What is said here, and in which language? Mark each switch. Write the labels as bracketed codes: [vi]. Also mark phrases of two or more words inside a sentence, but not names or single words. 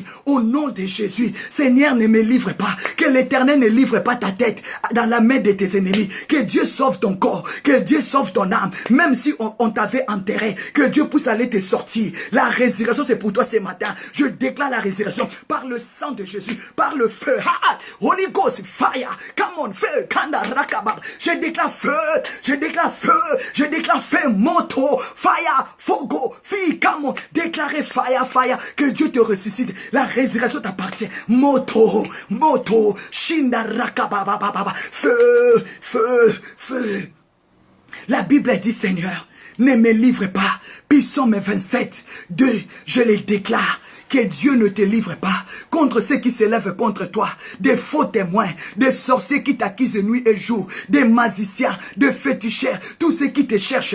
[fr] Au nom de Jésus, Seigneur, ne me livre pas. Que l'Éternel ne livre pas ta tête dans la main de tes ennemis. Que Dieu sauve ton corps, que Dieu sauve ton âme. Même si on t'avait enterré, que Dieu puisse aller te sortir. La résurrection, c'est pour toi ce matin. Je déclare la résurrection par le sang de Jésus, par le feu. [en] Holy Ghost, fire, come on, feu, kanda rakabab. [fr] Je déclare feu, je déclare feu, je déclare feu, moto, fire, fogo, fille, [en] come on. [fr] Déclarez [en] fire, fire, [fr] que Dieu te ressuscite. La résurrection t'appartient. Moto, moto, shinda rakababababa. Feu, feu, feu. La Bible dit, Seigneur, ne me livre pas. Psaume 27, 2, je les déclare. Que Dieu ne te livre pas contre ceux qui s'élèvent contre toi, des faux témoins, des sorciers qui t'accusent nuit et jour, des magiciens, des féticheurs, tous ceux qui te cherchent.